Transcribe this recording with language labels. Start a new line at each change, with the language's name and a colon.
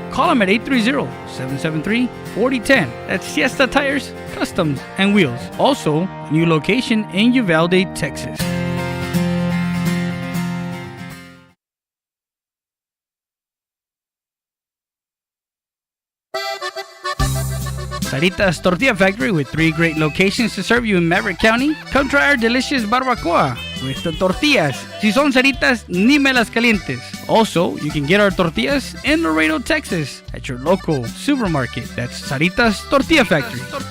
English: Call them at 830-773-4010. That's Siesta Tires, Customs, and Wheels. Also, new location in Uvalde, Texas. Saritas Tortilla Factory, with 3 great locations to serve you in Maverick County. Come try our delicious barbacoa with the tortillas.
Spanish: Si son Saritas, ni me las calientes.
English: Also, you can get our tortillas in Laredo, Texas at your local supermarket. That's Saritas Tortilla Factory.